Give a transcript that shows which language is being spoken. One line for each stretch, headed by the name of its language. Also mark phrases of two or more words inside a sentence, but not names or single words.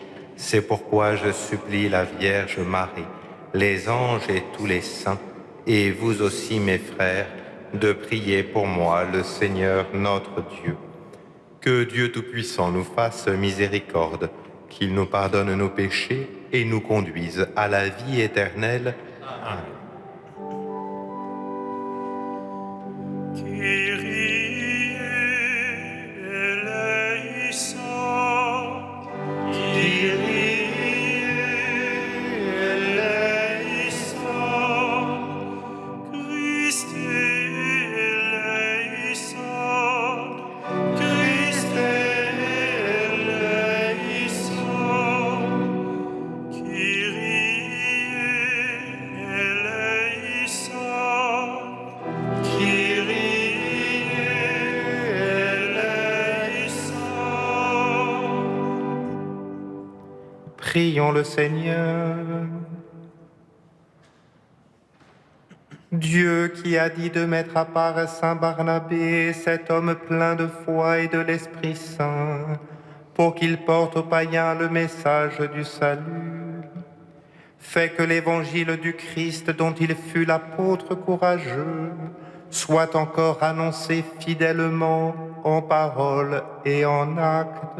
French: C'est pourquoi je supplie la Vierge Marie, les anges et tous les saints, et vous aussi mes frères, de prier pour moi le Seigneur notre Dieu. Que Dieu Tout-Puissant nous fasse miséricorde, qu'il nous pardonne nos péchés et nous conduise à la vie éternelle. Amen.
Greek: Κύριε ελέησον, Κύριε ελέησον, Χριστέ ελέησον, Χριστέ ελέησον, Κύριε ελέησον, Κύριε ελέησον.
French: Prions le Seigneur. Dieu qui a dit de mettre à part Saint Barnabé, cet homme plein de foi et de l'Esprit Saint, pour qu'il porte aux païens le message du salut, fait que l'évangile du Christ dont il fut l'apôtre courageux soit encore annoncé fidèlement en parole et en acte.